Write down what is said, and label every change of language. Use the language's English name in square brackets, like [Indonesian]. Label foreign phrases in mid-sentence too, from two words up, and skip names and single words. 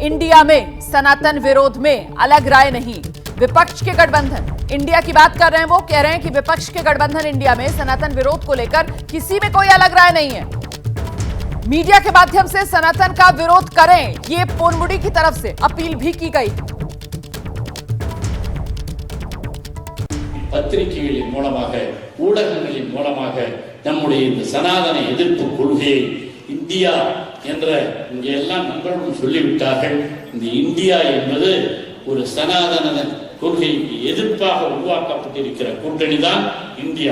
[Hindi] इंडिया में सनातन विरोध में अलग राय नहीं, विपक्ष के गठबंधन इंडिया की बात कर रहे हैं। वो कह रहे हैं कि विपक्ष के गठबंधन इंडिया में सनातन विरोध को लेकर किसी में कोई अलग राय नहीं है। मीडिया के माध्यम से सनातन का विरोध करें, ये पोनमुडी की तरफ से अपील भी की गई। [Tamil] பத்திரிகைகளின் மூலமாக ஊடகங்களின் மூலமாக நம்முடைய இந்த சனாதன எதிர்ப்பு கொள்கையை இந்தியா என்ற இங்கே எல்லாம் நண்பர்களும் சொல்லிவிட்டார்கள். இந்த இந்தியா என்பது ஒரு சனாதன கொள்கைக்கு எதிர்ப்பாக உருவாக்கப்பட்டிருக்கிற கூட்டணி தான் இந்தியா.